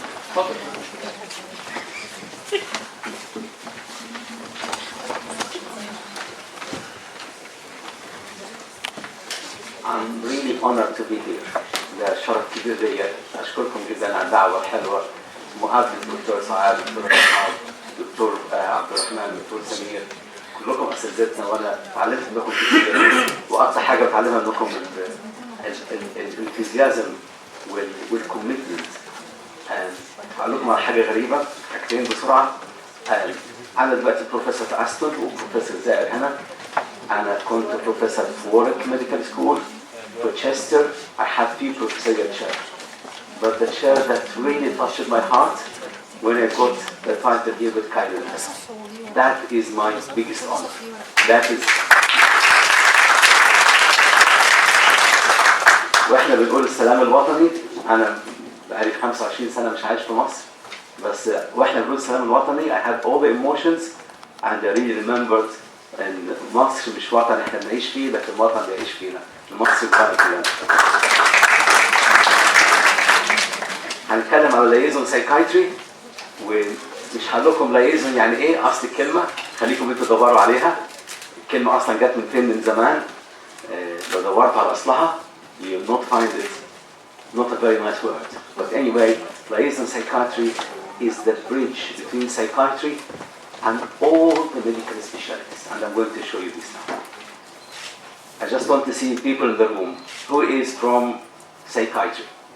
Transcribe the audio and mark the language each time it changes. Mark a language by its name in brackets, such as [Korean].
[Arabic] اتفضل. [English] I'm really honored to be here. [Arabic] ده شرف كبير ليا. أشكركم جدا على الدعوة الحلوة. مقابلة الدكتور سعاد، الدكتور محمد، الدكتور عبد الرحمن، الدكتور سمير، كلكم أساتذتنا وأنا تعلمت منكم كتير. وأكثر حاجة بتعلمها منكم الانثوزيازم والكوميتمنت. هقول لكم على حاجة غريبة، حاجتين بسرعة. أنا دلوقتي بروفيسور في أستون وبروفيسور زائر هنا. أنا كنت بروفيسور في وورك ميديكال سكول في تشستر. [English] I had few professorial chairs, but the chair that really touched my heart when I got the title here with Cairo. That is my biggest honor. That is. [Arabic] وإحنا بنقول السلام الوطني. أنا بقالي 25 سنة مش عايش في مصر، بس وإحنا بنقول السلام الوطني [English] I had all the emotions and I really remembered [Arabic] إن مصر مش وطن إحنا بنعيش فيه، لكن وطن بيعيش فينا. المصري بتاعنا كلنا. هنتكلم على liaison psychiatry، ومش هقول لكم liaison يعني إيه أصل الكلمة، خليكم أنتوا تدوروا عليها. الكلمة أصلا جت من فين من زمان. لو دورت على أصلها [English] you will not find it. Not a very nice word. But anyway, liaison psychiatry is the bridge between psychiatry and all the medical specialties, and I'm going to show you this now. I just want to see people in the room. Who is from psychiatry?